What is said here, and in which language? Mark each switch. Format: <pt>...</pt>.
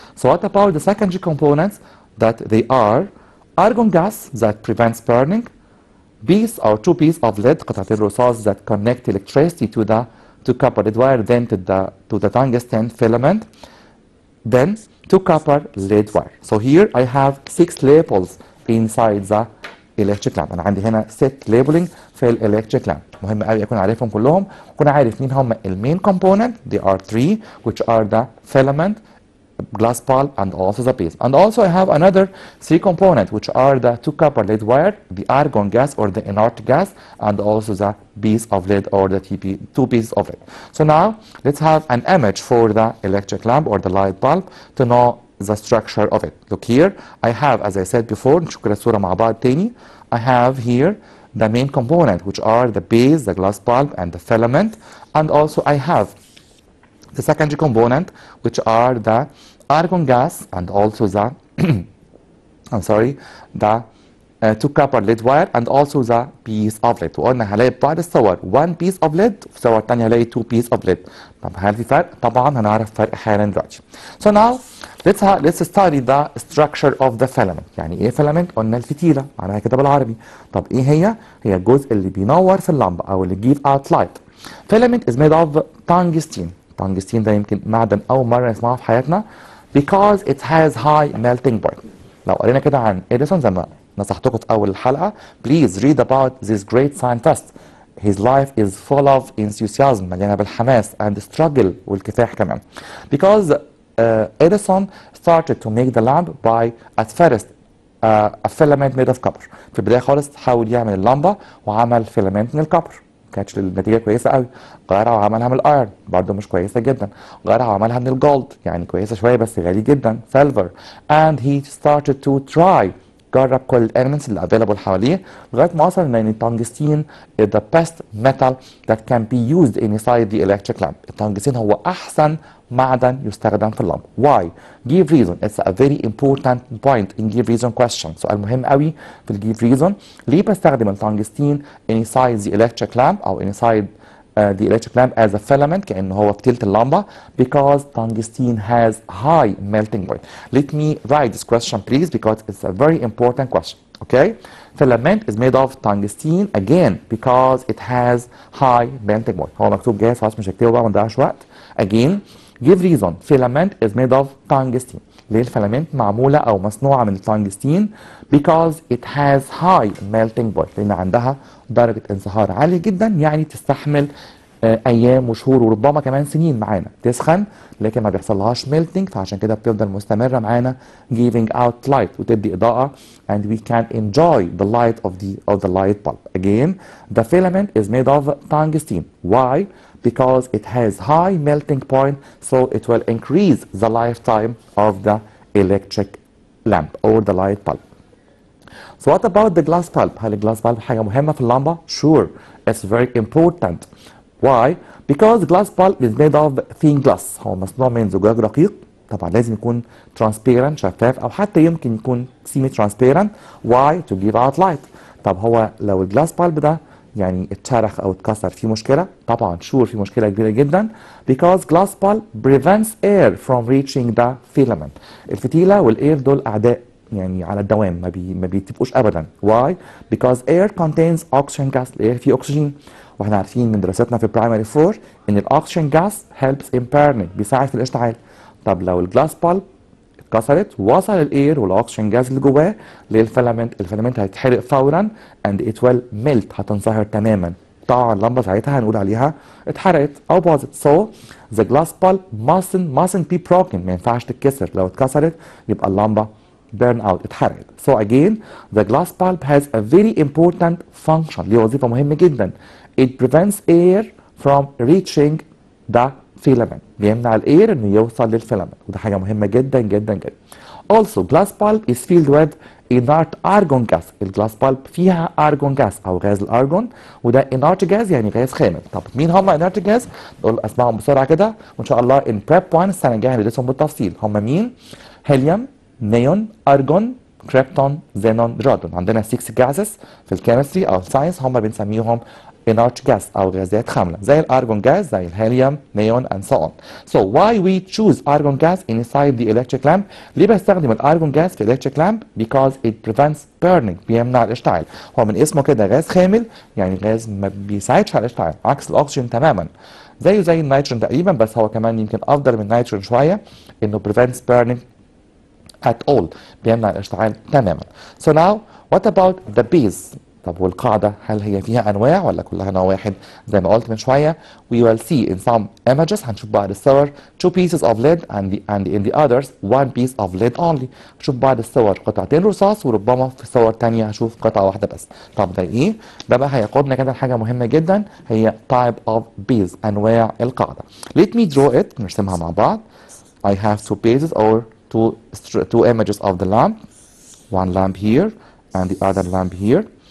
<en>So what about the secondary components that they are argon gas that prevents burning, piece or two pieces of lead</en> <ar>قطعتين رصاص</ar> <en>that connect electricity to the two copper lead wire then to the tungsten filament, then two copper lead wire. So here I have 6 labels inside the electric lamp.</en> <ar>انا عندي هنا 6 labeling في</ar> <en>الالكتريك لامب.</en> <ar>مهم قوي اكون عارفهم كلهم واكون عارف مين هم المين component.</ar> <en>They are 3 which are the filament, glass bulb and also the base. And also I have another 3 components which are the two copper lead wire, the argon gas or the inert gas and also the piece of lead or the two pieces of lead. So now let's have an image for the electric lamp or the light bulb to know the structure of it. Look here, I have as I said before</en> <ar>نشوف كده الصورة مع بعض تاني.</ar> <en>I have here the main component which are the base, the glass bulb and the filament and also I have the secondary component which are the argon gas and also the I'm sorry the two copper lead wire and also the piece of lead.</en> <ar>وقلنا هلاقي بعض الصور</ar> <en>one piece of lead</en> <ar>وفي صور تانية هلاقي</ar> <en>two piece of lead.</en> <ar>طب هل في فرق؟ طبعا هنعرف فرق حالا دلوقتي.</ar> <en>So now let's study the structure of the filament.</en> <ar>يعني ايه filament؟ قلنا الفتيلة معناها كده بالعربي. طب ايه هي؟ هي الجزء اللي بينور في اللمبة او اللي</ar> <en>give out light. Filament is made of tungsten.</en> <ar>tungsten ده يمكن معدن اول مرة نسمعه في حياتنا</ar> <en>because it has high melting point.</en> <ar>لو قرينا كده عن اديسون زي ما نصحتكم في اول الحلقه please read about this great scientist.</ar> <en>His life is full of enthusiasm,</en> <ar>مليانه بالحماس</ar> <en>and struggle</en> <ar>والكفاح كمان.</ar> <en>Because Edison started to make the lamp by at first a filament made of copper.</en> <ar>في البدايه خالص حاول يعمل اللمبه وعمل فيلامنت من الكبر، ما كانتش النتيجه كويسه قوي. غيرها وعملها من الايرون، برضه مش كويسه جدا. غيرها وعملها من الجولد، يعني كويسه شويه بس غالي جدا، سيلفر.</ar> <en>and he started to try،</en> <ar>جرب كل الاليمنتس اللي افيلابل حواليه لغايه ما وصل ان التنجستين</ar> <en>is the best metal that can be used inside the electric lamp.</en> <ar>التنجستين هو احسن معدن يستخدم في اللمبه.</ar> <en>Why? Give reason. It's a very important point in give reason question.</en> <ar>سؤال مهم قوي في الجيف reason. ليه بستخدم التنجستين</ar> <en>inside the electric lamp او inside the electric lamp as a filament</en> <ar>كأنه هو فتيلة اللمبة؟</ar> <en>Because tungsten has high melting point. Let me write this question please because it's a very important question. Okay? Filament is made of tungsten again because it has high melting point.</en> <ar>هو مكتوب جاهز خلاص مش هكتبه بقى ما نضيعش وقت.</ar> <en>Again give reason. Filament is made of tungsten.</en> <ar>ليه الفيلامنت معمولة أو مصنوعة من التنجستين؟</ar> <en>because it has high melting point.</en> <ar>لأن عندها درجة انصهار عالية جدا، يعني تستحمل أيام وشهور وربما كمان سنين معانا، تسخن لكن ما بيحصلهاش melting، فعشان كده بتفضل مستمرة معانا</ar> <en>giving out light</en> <ar>وتدي إضاءة</ar> <en>and we can enjoy the light of the light bulb. Again the filament is made of tungsten. Why? Because it has high melting point so it will increase the lifetime of the electric lamp or the light bulb. So what about the glass bulb?</en> <ar>هل الجلاس bulb حاجة مهمة في اللمبة؟</ar> <en>Sure, it's very important. Why? Because glass bulb is made of thin glass.</en> <ar>هو مصنوع من زجاج رقيق، طبعا لازم يكون transparent شفاف أو حتى يمكن يكون semi transparent.</ar> <en>Why? To give out light.</en> <ar>طب هو لو الجلاس bulb ده يعني اتشرخ او اتكسر في مشكله؟ طبعا شور في مشكله كبيره جدا</ar> <en>because glass bulb prevents air from reaching the filament.</en> <ar>الفتيله والاير دول اعداء يعني على الدوام، ما بيتفقوش ابدا.</ar> <en>Why? Because air contains oxygen gas.</en> <ar>الاير فيه اكسجين، واحنا عارفين من دراستنا في primary 4 ان الاكسجين جاس</ar> <en>helps in burning،</en> <ar>بيساعد في الاشتعال. طب لو الجلاس بالب اتكسرت وصل الاير والاكسجين جاز اللي جواه للفيلامنت، الفيلامنت هيتحرق فورا</ar> <en>and it will melt،</en> <ar>هتنصهر تماما. طبعا اللمبه ساعتها هنقول عليها اتحرقت او باظت.</ar> <en>So the glass bulb mustn't be broken،</en> <ar>ما ينفعش تتكسر، لو اتكسرت يبقى اللمبه</ar> <en>burn out، اتحرقت. So again the glass bulb has a very important function،</en> <ar>ليه وظيفه مهمه جدا.</ar> <en>It prevents air from reaching the filament،</en> <ar>بيمنع الاير انه يوصل للفيلامنت، وده حاجه مهمه جدا جدا جدا.</ar> <en>Also glass bulb is filled with inert argon gas.</en> <ar>الجلاس بالب فيها argon gas او غاز الارجون، وده inert gas يعني غاز خامل. طب مين هم inert gas؟ نقول اسمائهم بسرعه كده وان شاء الله</ar> <en>in prep 1</en> <ar>السنه الجايه هندرسهم بالتفصيل. هم مين؟ هيليوم، نيون، ارجون، كريبتون، زينون، رادون. عندنا 6 gases في الكيمستري او الساينس هم بنسميهم inert gas او غازات خامله، زي الارجون gas، زي الهيليوم، نيون</ar> <en>and so on. So why we choose argon gas inside the electric lamp؟</en> <ar>ليه بستخدم الارجون</ar> <en>gas في electric lamp؟ Because it prevents burning،</en> <ar>بيمنع الاشتعال. هو من اسمه كده غاز خامل، يعني غاز ما بيساعدش على الاشتعال، عكس الاكسجين تماما، زيه زي النيتروجين تقريبا، بس هو كمان يمكن افضل من النيتروجين شويه انه</ar> <en>prevents burning at all،</en> <ar>بيمنع الاشتعال تماما.</ar> <en>So now what about the base؟</en> <ar>طب والقاعدة هل هي فيها أنواع ولا كلها نوع واحد؟ زي ما قلت من شوية</ar> <en>we will see in some images،</en> <ar>هنشوف بعض الصور</ar> <en>2 pieces of lead and in the others 1 piece of lead only.</en> <ar>هنشوف بعض الصور قطعتين رصاص، وربما في صور تانية هشوف قطعة واحدة بس. طب ده إيه؟ ده بقى هيقودنا كده لحاجة مهمة جدا، هي</ar> <en>type of base،</en> <ar>أنواع القاعدة.</ar> <en>Let me draw it،</en> <ar>نرسمها مع بعض.</ar> <en>I have 2 bases or two images of the lamp. One lamp here and the other lamp here.</en>